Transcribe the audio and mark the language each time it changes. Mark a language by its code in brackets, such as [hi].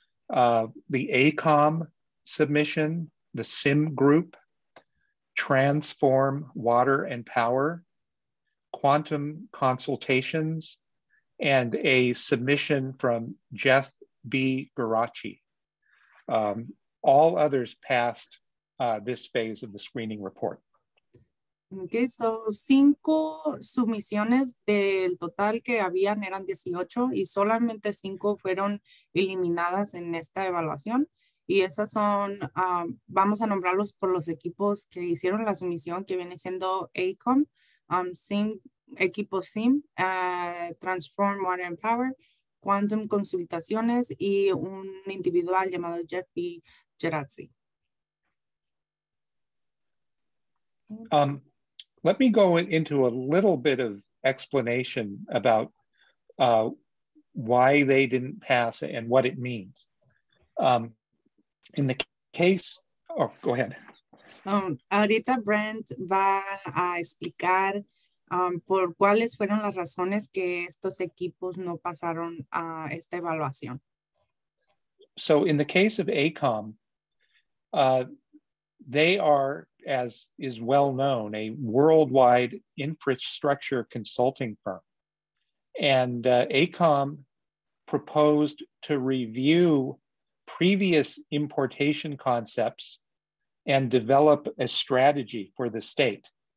[en] The ACOM submission, the SIM group, Transform Water and Power, Quantum Consultations, and a submission from Jeff B. Garachi. All others passed this phase of the screening report. [es] Okay, so 5 submisiones del total que habían eran 18 y solamente 5 fueron eliminadas en esta evaluación. Y esas son, vamos a nombrarlos por los equipos que hicieron la sumisión, que viene siendo ACOM, SIM, equipo SIM, Transform Water and Power, Quantum Consultaciones y un individual llamado Jeff B. Gerazzi. [en] Let me go into a little bit of explanation about why they didn't pass and what it means. In the case, oh, go ahead. [es] Ahorita Brent va a explicar por cuáles fueron las razones que estos equipos no pasaron a esta evaluación. [en] So in the case of ACOM, they are, as is well known, a worldwide infrastructure consulting firm. And ACOM proposed to review previous importation concepts and develop a strategy for the state.